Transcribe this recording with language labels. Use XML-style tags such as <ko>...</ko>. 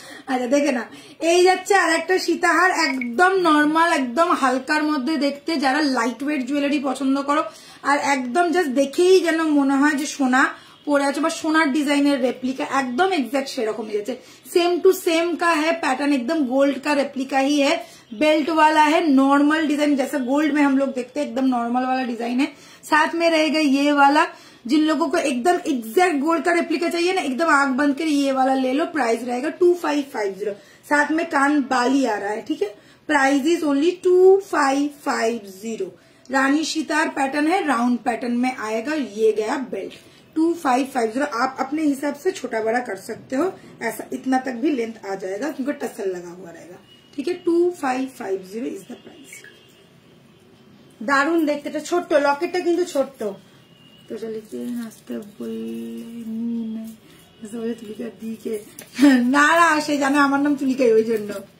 <bn>আচ্ছা দেখে না, এই যাচ্ছে আর একটা সীতাহার, একদম নর্মাল, একদম হালকার মধ্যে দেখতে, যারা লাইট ওয়েট জুয়েলারি পছন্দ করো আর একদম জাস্ট দেখেই যেন মনে হয় যে সোনা পরে আছে বা সোনার</bn> <hi>डिजाइनर रेप्लिका, एकदम एग्जैक्ट</hi> <bn>সেরকম হয়েছে,</bn> <hi>सेम टू सेम का है पैटर्न, एकदम गोल्ड का रेप्लिका ही है, बेल्ट वाला है, नॉर्मल डिजाइन जैसा गोल्ड में हम लोग देखते हैं, एकदम नॉर्मल वाला डिजाइन है। साथ में रहेगा ये वाला, जिन लोगों को एकदम एग्जैक्ट गोल्ड का रेप्लिका चाहिए ना, एकदम आंख बंद कर ये वाला ले लो। प्राइस रहेगा 2550, साथ में कान बाली आ रहा है, ठीक है। Price is only 2550। Rani sitar pattern है, राउंड पैटर्न में आएगा, ये गया बेल्ट 2550। आप अपने हिसाब से छोटा बड़ा कर सकते हो, ऐसा इतना तक भी लेंथ आ जाएगा क्योंकि टसल लगा हुआ रहेगा, ठीक है। 2550 इज द प्राइस।</hi> <bn>দারুন দেখতে, এটা ছোট্ট লকেটটা কিন্তু ছোট্ট। তো চলিতে আসতে বললে তুলিকা দিকে না না, সে জানে আমার নাম তুলিকাই, ওই জন্য</bn>